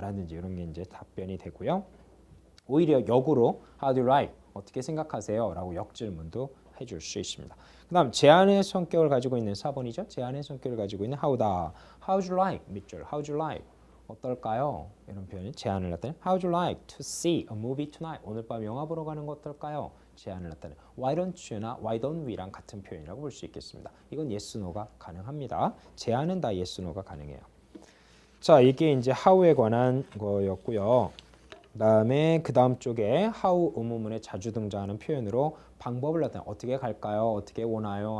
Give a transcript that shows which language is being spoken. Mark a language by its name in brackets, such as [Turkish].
[Korean] 라든지 이런 게 이제 답변이 되고요. 오히려 역으로 [English] How do you like? [Korean] 어떻게 생각하세요? 라고 역질문도 해줄 수 있습니다. 그 다음 제안의 성격을 가지고 있는 4번이죠. 제안의 성격을 가지고 있는 how다. [English] How'd you like? [Korean] 밑줄. [English] How'd you like? [Korean] 어떨까요? 이런 표현이 제안을 나타내. [English] How'd you like to see a movie tonight? [Korean] 오늘 밤 영화 보러 가는 거 어떨까요? 제안을 나타내. [English] Why don't you [Korean] 나 [English] Why don't we [Korean] 랑 같은 표현이라고 볼 수 있겠습니다. 이건 yes, no가 가능합니다. 제안은 다 yes, no가 가능해요. 자, 이게 이제 how에 관한 거였고요. 그다음에 그 다음 쪽에 how 의문문에 자주 등장하는 표현으로 방법을 나타내. 어떻게 갈까요? 어떻게 오나요?